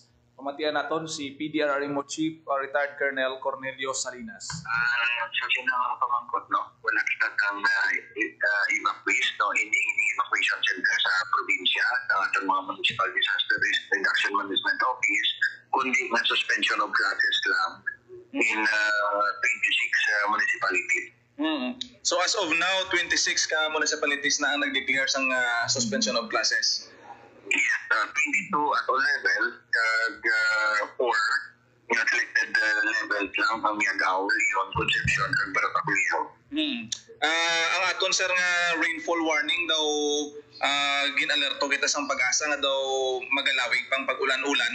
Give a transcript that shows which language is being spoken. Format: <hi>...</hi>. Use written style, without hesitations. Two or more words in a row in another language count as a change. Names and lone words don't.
<hil>Pamatian naton si PDRRMO Chief Retired Colonel Cornelio Salinas. Sa sinang pamangkot, no? Wala kita kang evacuees, no? Hindi evacuation center sa probinsya, ng mga Municipal Disaster Risk Reduction Management Office, kundi nga</hil> <en>suspension of classes</en> <hil>lang</hil> <en>in 26 municipalities.</en> <hil>So as of now, 26 ka municipalities na ang nag-declare sang</hil> <en>suspension of classes. 22 at all level,</en> <hil>kag 4 nga</hil> <en>selected levels</en> <hil>lang ang Miagaw, Leon, Concepcion, kag Baratacuyo. Ang aton sir nga</hil> <en>rainfall warning</en> <hil>daw ginalerto kita sang Pag-asa nga daw magalawig pang pag-ulan-ulan.</hil>